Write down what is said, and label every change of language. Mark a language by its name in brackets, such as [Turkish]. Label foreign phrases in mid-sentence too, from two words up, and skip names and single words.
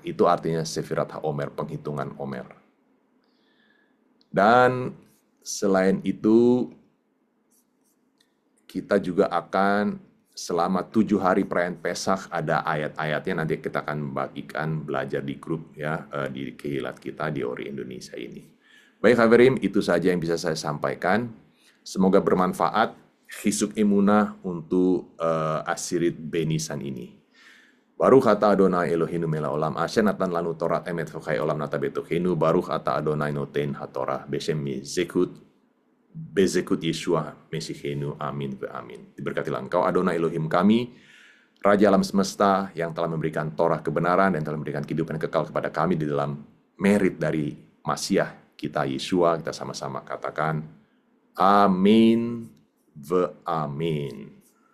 [Indonesian] Itu artinya [Hebrew] ספירת העומר, [Indonesian] penghitungan Omer. Dan selain itu, kita juga akan selama 7 hari perayaan Pesach ada ayat-ayatnya, nanti kita akan bagikan belajar di grup ya, di Kehilat kita di Ori Indonesia ini. Baik Haverim, itu saja yang bisa saya sampaikan. Semoga bermanfaat [Hebrew] חיזוק אמונה [Indonesian] untuk [Hebrew] עשירית בניסן [Indonesian] ini. [Hebrew] ברוך אתה אדוני אלוהינו מלך עולם אשר נתן לנו תורת אמת וחיי עולם נטע בתוכנו. ברוך אתה אדוני נותן התורה בשם בזכות ישוע משיחנו. אמן ואמן. [Indonesian] Diberkatilah Engkau Adonai Elohim kami, Raja alam semesta yang telah memberikan Torah kebenaran dan telah memberikan kehidupan yang kekal kepada kami di dalam merit dari Masiah kita Yeshua. Kita sama-sama katakan [Hebrew] אמן ואמן.